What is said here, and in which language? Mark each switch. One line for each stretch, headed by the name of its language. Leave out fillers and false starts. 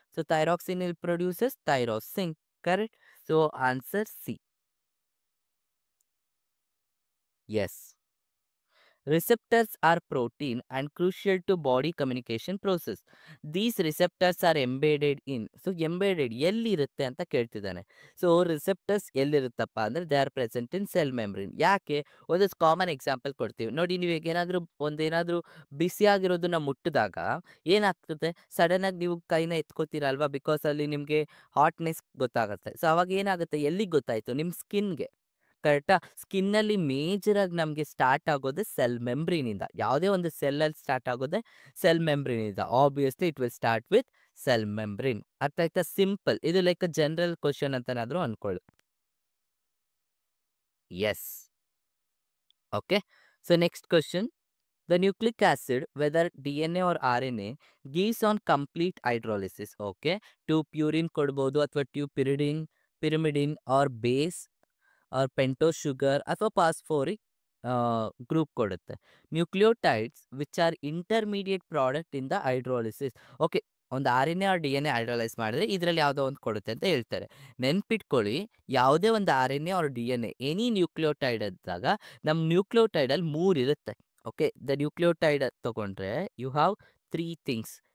English: So thyroxine will produces thyrosin. Correct? So answer C. Yes. Receptors are protein and crucial to body communication process. These receptors are embedded in.
Kannada: So embedded ಎಲ್ಲಿರುತ್ತೆ ಅಂತ ಕೇಳ್ತಿದ್ದಾನೆ. So receptors ಎಲ್ಲಿರುತ್ತಪ್ಪ ಅಂದರೆ
English: They are present in cell membrane.
Kannada: ಯಾಕೆ? ಒಂದಷ್ಟು common example ಕೊಡ್ತೀವಿ ನೋಡಿ. ನೀವು ಈಗ ಒಂದೇನಾದರೂ ಬಿಸಿಯಾಗಿರೋದನ್ನ ಮುಟ್ಟಿದಾಗ ಏನಾಗ್ತದೆ, ಸಡನ್ನಾಗಿ ನೀವು ಕೈನ ಎತ್ಕೋತೀರಲ್ವಾ, ಬಿಕಾಸ್ ಅಲ್ಲಿ ನಿಮಗೆ ಹಾಟ್ನೆಸ್ ಗೊತ್ತಾಗುತ್ತೆ. ಸೊ ಅವಾಗ ಏನಾಗುತ್ತೆ, ಎಲ್ಲಿಗೆ ಗೊತ್ತಾಯಿತು? ನಿಮ್ಮ ಸ್ಕಿನ್ಗೆ. ಕರೆಕ್ಟಾ? ಸ್ಕಿನ್ನಲ್ಲಿ ಮೇಜರಾಗಿ ನಮಗೆ ಸ್ಟಾರ್ಟ್ ಆಗೋದು ಸೆಲ್ ಮೆಮ್ಬ್ರೇನಿಂದ. ಯಾವುದೇ ಒಂದು ಸೆಲ್ಲಲ್ಲಿ ಸ್ಟಾರ್ಟ್ ಆಗೋದೆ cell ಮೆಮ್ಬ್ರೇನಿಂದ.
English: Obviously it will start with cell membrane.
Kannada: ಅರ್ಥ ಆಯ್ತಾ? ಸಿಂಪಲ್. ಇದು ಲೈಕ್ ಅ ಜನರಲ್ ಕ್ವಶನ್ ಅಂತನಾದರೂ ಅನ್ಕೊಳ್ಳಿ.
English: Yes. Okay, so next question. The nucleic acid, whether DNA or RNA, gives on complete hydrolysis.
Kannada: Okay, 2 purine ಕೊಡ್ಬೋದು ಅಥವಾ 2 pyrimidine or base or pentose sugar ಅಥವಾ phosphoric group ಕೊಡುತ್ತೆ.
English: Nucleotides which are intermediate product in the hydrolysis.
Kannada: Okay, ಒಂದು RNA R DNA hydrolyse ಮಾಡಿದ್ರೆ ಇದರಲ್ಲಿ ಯಾವುದೋ ಒಂದು ಕೊಡುತ್ತೆ ಅಂತ ಹೇಳ್ತಾರೆ. ನೆನ್ಪಿಟ್ಕೊಳ್ಳಿ, ಯಾವುದೇ ಒಂದು RNA R DNA any nucleotide ಅಂದಾಗ ನಮ್ಮ ನ್ಯೂಕ್ಲಿಯೋಟೈಡಲ್ಲಿ 3 ಇರುತ್ತೆ.
English: okay, the nucleotide
Kannada: ತಗೊಂಡ್ರೆ
English: You have 3 things.